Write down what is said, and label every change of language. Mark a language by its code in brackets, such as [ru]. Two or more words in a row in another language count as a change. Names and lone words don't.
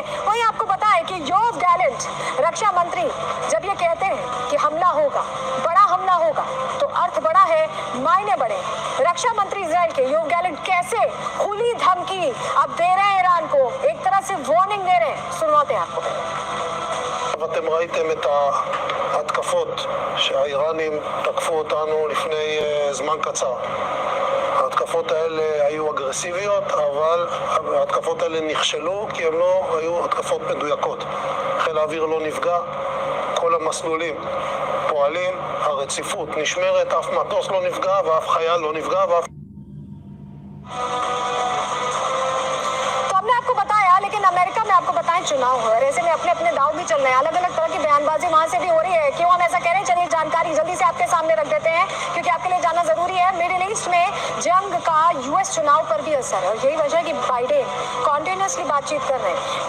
[hi] वही आपको पता है कि योव गैलेंट रक्षा मंत्री जब ये कहते हैं कि हमला होगा, बड़ा हमला होगा, तो अर्थ बड़ा है, मायने बड़े। रक्षा मंत्री इजराइल के योव गैलेंट कैसे खुली धमकी अब दे रहे हैं ईरान को, एक तरह से वार्निंग दे रहे हैं। सुनवाते हैं आपको। [he] אתם ראיתם את ההתקפות שהאיראנים תקפו אותנו לפני זמן קצר. ההתקפות האלה היו אגרסיביות, אבל ההתקפות האלה נכשלו כי הן לא היו התקפות מדויקות. חיל האוויר לא נפגע, כל המסלולים פועלים, הרציפות נשמרת, אף מטוס לא נפגע ואף חייל לא נפגע ואף... [hi] आपको बताया, लेकिन अमेरिका में आपको बताएं चुनाव हो रहे हैं, ऐसे में अपने अपने दाव भी चल रहे हैं, अलग अलग तरह की बयानबाजी वहां से भी हो रही है। क्यों हम ऐसा कह रहे हैं, चलिए जानकारी जल्दी से आपके सामने रख देते हैं, क्योंकि आपके लिए जानना जरूरी है। मिडिल ईस्ट में जंग का यूएस चुनाव पर भी असर है, और यही वजह है कि बाइडेन कॉन्टिन्यूसली बातचीत कर रहे हैं।